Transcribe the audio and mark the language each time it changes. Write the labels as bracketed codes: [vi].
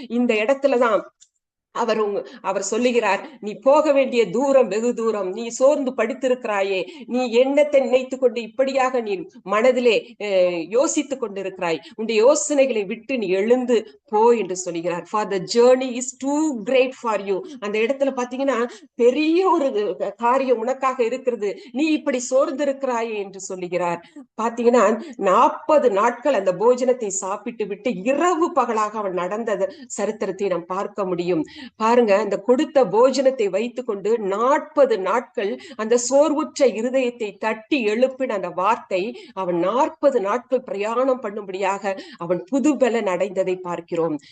[ta] இந்த இடத்துலதான் அவர் சொல்லுகிறார், நீ போக வேண்டிய தூரம் வெகு தூரம், நீ சோர்ந்து படுத்திருக்கிறாயே, நீ எண்ணத்தை நினைத்து கொண்டு இப்படியாக நீ மனதிலே யோசித்துக் கொண்டிருக்கிறாய், உன்னுடைய யோசனைகளை விட்டு நீ எழுந்து போ என்று சொல்லுகிறார். [en] For the journey is too great for you. [ta] அந்த இடத்துல பாத்தீங்கன்னா பெரிய ஒரு காரியம் உனக்காக இருக்கிறது, நீ இப்படி சோர்ந்து இருக்கிறாயே என்று சொல்லுகிறார். பாத்தீங்கன்னா 40 நாட்கள் அந்த போஜனத்தை சாப்பிட்டு விட்டு இரவு பகலாக அவன் நடந்த சரித்திரத்தை நாம் பார்க்க முடியும். பாருங்க, அந்த கொடுத்த போஜனத்தை வைத்துக் கொண்டு 40 நாட்கள் அந்த சோர்வுற்ற இருதயத்தை தட்டி எழுப்பின அந்த வார்த்தை, அவன் 40 நாட்கள் பிரயாணம் பண்ணும்படியாக அவன் புது பலன் அடைந்ததை பார்க்கிறோம்.